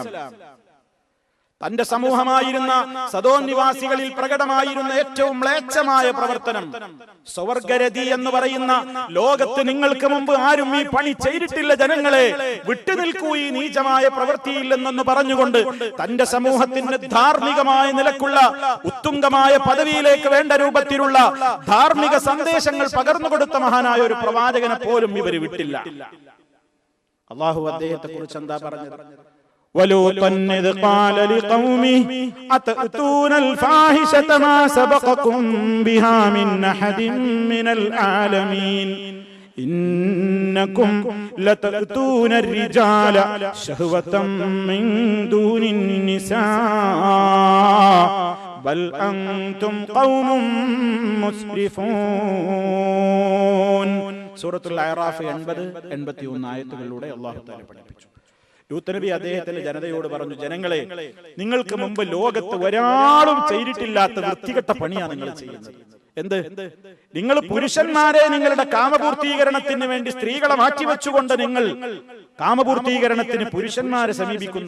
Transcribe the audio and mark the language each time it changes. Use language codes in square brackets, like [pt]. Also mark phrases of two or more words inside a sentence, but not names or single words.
[ml] തന്റെ സമൂഹമായിരുന്ന സദോം നിവാസികളിൽ പ്രകടമായിരുന്ന ഏറ്റവും മ്ലേച്ഛമായ പ്രവർത്തനം, സ്വർഗരതി എന്ന് പറയുന്ന, ലോകത്ത് നിങ്ങൾക്ക് മുമ്പ് ആരും ഈ പണി ചെയ്തിട്ടില്ല, ജനങ്ങളെ വിട്ടുനിൽക്കൂ ഈ നീചമായ പ്രവൃത്തിയില്ലെന്നു പറഞ്ഞുകൊണ്ട് തന്റെ സമൂഹത്തിന് ധാർമ്മികമായ നിലക്കുള്ള ഉത്തുംഗമായ പദവിയിലേക്ക് വേണ്ട രൂപത്തിലുള്ള ധാർമ്മിക സന്ദേശങ്ങൾ പകർന്നുകൊടുത്ത മഹാനായ ഒരു പ്രവാചകനെ പോലും ഇവർ വിട്ടില്ല. അല്ലാഹു അദ്ദേഹത്തെ കുറിച്ച് എന്താ പറഞ്ഞത്? [ar] ولوطا إذ قال لقومه أتأتون الفاحشة ما سبقكم بها من أحد من العالمين إنكم لتأتون الرجال شهوة من دون النساء بل أنتم قوم مسرفون. [ml] സൂറത്തുൽ അഅറാഫ് 80-81 ആയത്തുകളിലൂടെ അല്ലാഹു തആല പഠിപ്പിച്ചു. ലൂത്ത് നബി അദ്ദേഹത്തിന്റെ ജനതയോട് പറഞ്ഞു, ജനങ്ങളെ, നിങ്ങൾക്ക് മുമ്പ് ലോകത്ത് ഒരാളും ചെയ്തിട്ടില്ലാത്ത വൃത്തികെട്ട പണിയാണ് നിങ്ങൾ ചെയ്യുന്നത്. എന്ത്? നിങ്ങൾ പുരുഷന്മാരെ നിങ്ങളുടെ കാമപൂർത്തീകരണത്തിന് വേണ്ടി സ്ത്രീകളെ മാറ്റിവെച്ചുകൊണ്ട് നിങ്ങൾ കാമപൂർത്തീകരണത്തിന് പുരുഷന്മാരെ സമീപിക്കുന്നു.